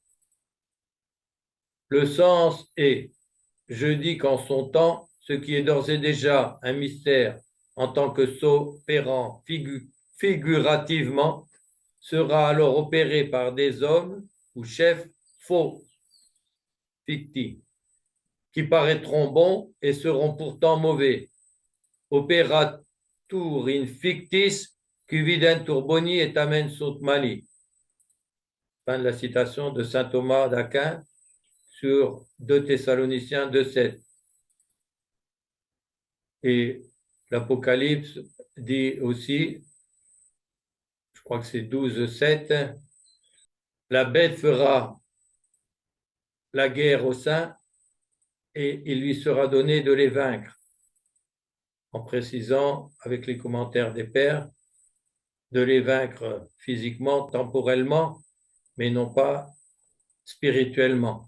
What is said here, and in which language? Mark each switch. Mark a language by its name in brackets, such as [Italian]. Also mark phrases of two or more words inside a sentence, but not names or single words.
[French] Le sens est, je dis qu'en son temps, ce qui est d'ores et déjà un mystère en tant que s'opérant figurativement sera alors opéré par des hommes ou chefs faux, fictifs, qui paraîtront bons et seront pourtant mauvais. [Latin] Operatur in fictis qui videntur boni et tamen sunt mali. [French] Fin de la citation de saint Thomas d'Aquin sur 2 Thessaloniciens 2,7. Et l'Apocalypse dit aussi, je crois que c'est 12,7, la bête fera la guerre aux saints et il lui sera donné de les vaincre, en précisant avec les commentaires des pères, de les vaincre physiquement, temporellement, mais non pas spirituellement.